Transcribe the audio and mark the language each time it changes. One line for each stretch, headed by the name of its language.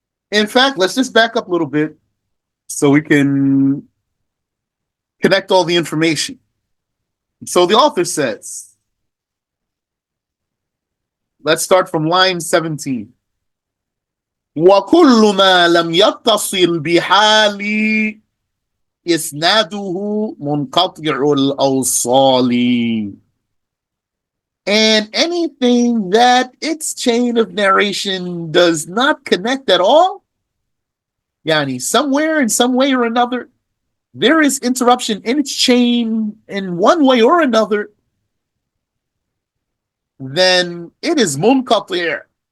English: In fact, let's just back up a little bit so we can connect all the information. So the author says, let's start from line 17.
Arabic: وكل ما لم يتصل بحال إسناده منقطع الأوصال.
English: And anything that its chain of narration does not connect at all, yani somewhere in some way or another, there is interruption in its chain in one way or another, then it is munqati'.